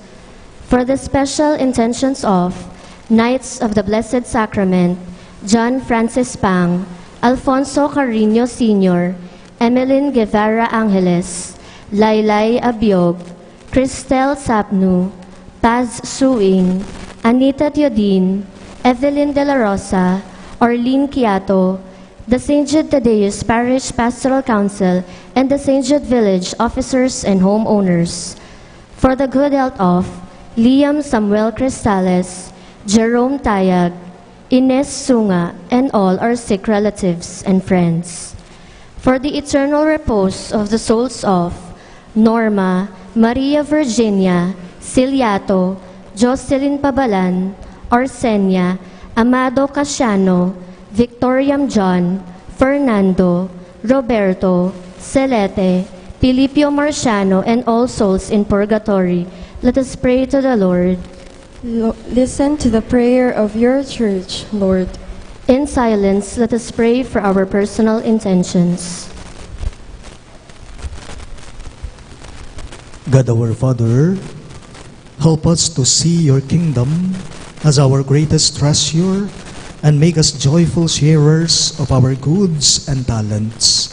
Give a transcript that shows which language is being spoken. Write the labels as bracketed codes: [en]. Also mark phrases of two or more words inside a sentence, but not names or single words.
[en] For the special intentions of Knights of the Blessed Sacrament, John Francis Pang, Alfonso Carino Sr., Emeline Guevara Angeles, Laylay Abiog, Cristel Sapnu, Paz Suing, Anita Teodin, Evelyn De La Rosa, Orlene Quiato, the St. Jude Tadeus Parish Pastoral Council, and the St. Jude Village officers and homeowners. For the good health of Liam Samuel Cristales, Jerome Tayag, Ines Sunga, and all our sick relatives and friends. For the eternal repose of the souls of Norma, Maria Virginia, Ciliato, Jocelyn Pabalan, Arsenia, Amado Casiano, Victoriam John, Fernando, Roberto, Celete, Pilipio Marciano, and all souls in purgatory, let us pray to the Lord. Listen to the prayer of your church, Lord. In silence, let us pray for our personal intentions. God our Father, help us to see your kingdom as our greatest treasure and make us joyful sharers of our goods and talents.